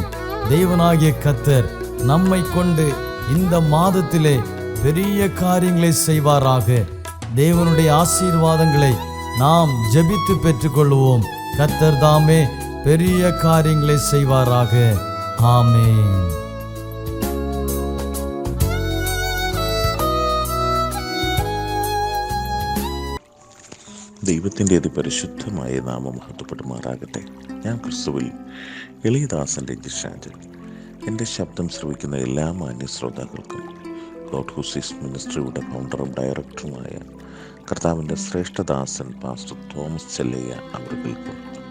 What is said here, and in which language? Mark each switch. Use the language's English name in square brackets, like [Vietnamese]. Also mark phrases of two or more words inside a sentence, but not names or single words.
[Tamil] தேவனாகிய கர்த்தர் நம்மை கொண்டு இந்த மாதத்திலே பெரிய காரியங்களை செய்வாராக. தேவனுடைய ஆசீர்வாதங்களை நாம் ஜெபித்து பெற்றுக்கொள்வோம். கர்த்தர் தாமே பெரிய காரியங்களை செய்வாராக. ஆமென். [Malayalam] ദൈവത്തിൻ്റെ അതിപരിശുദ്ധമായ നാമം മഹത്വപ്പെടുമാറാകട്ടെ. ഞാൻ ക്രിസ്തുവിൽ എളിയദാസൻ്റെ ജിഷാജൻ. എൻ്റെ ശബ്ദം ശ്രവിക്കുന്ന എല്ലാ മാന്യ ശ്രോതാക്കൾക്കും ഗോഡ് ഹൂസിസ് മിനിസ്ട്രിയുടെ ഫൗണ്ടറും ഡയറക്ടറുമായ കർത്താവിൻ്റെ ശ്രേഷ്ഠദാസൻ പാസ്റ്റർ തോമസ് ചെല്ലയ്യ അവർക്കും